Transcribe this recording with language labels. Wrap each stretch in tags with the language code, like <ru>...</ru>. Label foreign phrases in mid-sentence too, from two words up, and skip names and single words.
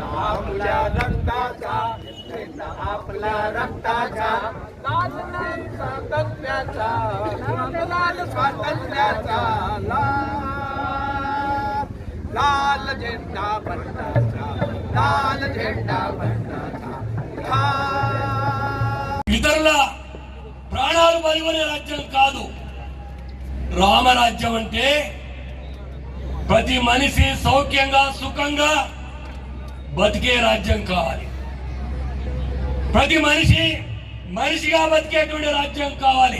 <mr>आपल्या रक्ताचा झेंडा आपल्या रक्ताचा लाल नाही स्वातंत्र्याचा लाल स्वातंत्र्याचा लाल झेंडा बंडाचा लाल झेंडा बंडाचा</mr> <te>ఇతరుల ప్రాణాలు బలిగొనే రాజ్యం కాదు రామరాజ్యం. అంటే ప్రతి మనిషి సౌఖ్యంగా సుఖంగా బతికే రాజ్యం కావాలి. ప్రతి మనిషి మనిషిగా బతికేటువంటి రాజ్యం కావాలి.</te>